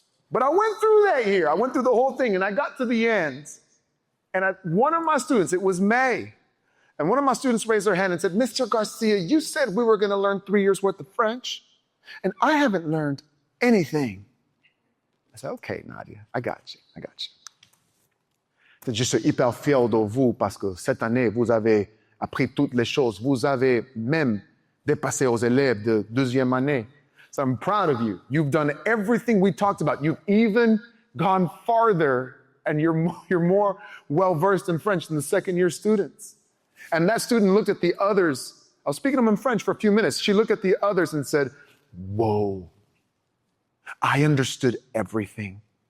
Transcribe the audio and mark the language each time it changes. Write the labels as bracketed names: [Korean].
[English] But I went through that year. I went through the whole thing, and I got to the end. And one of my students, it was May, and one of my students raised their hand and said, Mr. Garcia, you said we were going to learn 3 years worth of French, and I haven't learned anything. I said, okay, Nadia, I got you. [French] Je suis hyper fier de vous parce que cette année, vous avez appris toutes les choses. Vous avez même dépassé aux élèves de deuxième année. [English] So I'm proud of you. You've done everything we talked about. You've even gone farther, and you're more well-versed in French than the second-year students. And that student looked at the others. I was speaking to them in French for a few minutes. She looked at the others and said, whoa, I understood everything.